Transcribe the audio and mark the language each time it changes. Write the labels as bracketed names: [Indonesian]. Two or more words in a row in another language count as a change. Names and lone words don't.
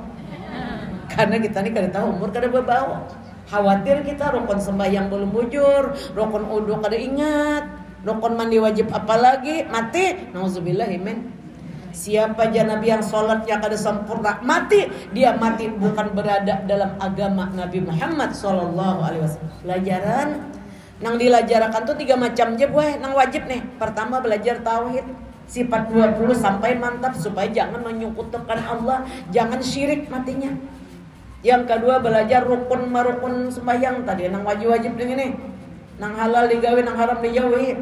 [Banjar] Karena kita ini kada tahu umur kada berbawa. Khawatir kita rukun sembahyang belum bujur, rukun wudu kada ingat, rukun mandi wajib apalagi mati. [Arabic] نعوذ بالله من. [Banjar] Siapa aja Nabi yang sholatnya kada sempurna mati, dia mati bukan berada dalam agama Nabi Muhammad [Arabic] صلى الله عليه وسلم. [Banjar] Pelajaran nang dilajarkan tuh 3 macam je buah nang wajib nih. Pertama belajar tauhid sifat 20 sampai mantap supaya jangan menyekutukan Allah, jangan syirik matinya. Yang kedua belajar rukun marukun sembahyang tadi, nang wajib-wajib ini, nang halal digawe, nang haram dijauhi.